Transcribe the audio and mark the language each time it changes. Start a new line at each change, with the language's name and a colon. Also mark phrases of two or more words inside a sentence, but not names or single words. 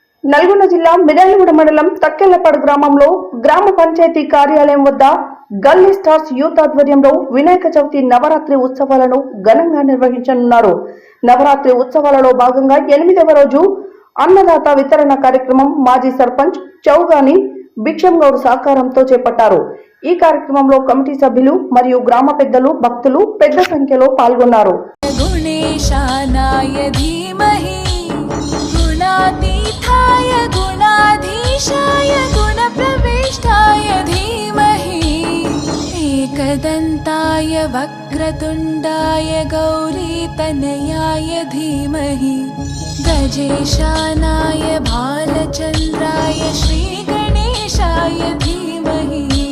Telugu: నల్గొండ జిల్లా మిర్యాలగూడ మండలం తక్కెళ్లపాడు గ్రామంలో గ్రామ పంచాయతీ కార్యాలయం వద్ద గల్లీ స్టార్స్ యూత్ ఆధ్వర్యంలో వినాయక చవితి నవరాత్రి ఉత్సవాలను ఘనంగా నిర్వహించనున్నారు. నవరాత్రి ఉత్సవాలలో భాగంగా 8వ రోజు అన్నదాత వితరణ కార్యక్రమం మాజీ సర్పంచ్ చౌగాని భిక్షం గౌడ్ సహకారంతో చేపట్టారు. ఈ కార్యక్రమంలో కమిటీ సభ్యులు మరియు గ్రామ పెద్దలు, భక్తులు పెద్ద సంఖ్యలో పాల్గొన్నారు.
Sanskrit: गुणातीताय गुणाधीशाय गुणप्रविष्टाय धीमहि एकदन्ताय वक्रतुण्डाय गौरीतनयाय धीमहि गजेशानाय भालचन्द्राय श्रीगणेशाय धीमहि